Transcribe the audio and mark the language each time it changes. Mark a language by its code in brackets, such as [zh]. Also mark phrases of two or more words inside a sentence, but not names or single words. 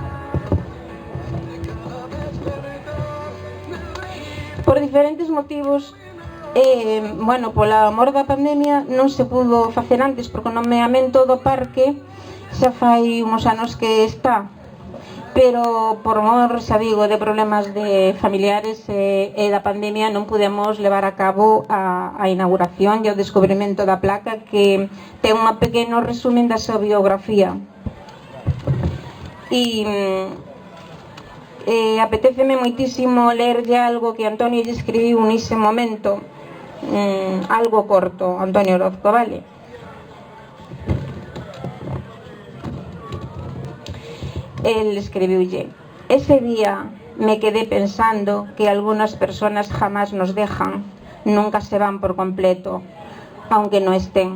[gl] Por diferentes motivos, pola amor da pandemia non se pudo facer antes, porque o nomeamento do parque xa fai uns anos que está, pero por mor, xa digo, de problemas de familiares e da pandemia non pudemos levar a cabo a inauguración e o descubrimento da placa, que ten un pequeno resumen da súa biografía. E apetéceme moitísimo lerlle algo que Antonio lle escribiu nese momento, algo corto, Antonio Orozco, vale? El escribiulle: [es] ese día me quedé pensando que algunas personas jamás nos dejan, nunca se van por completo, aunque no estén.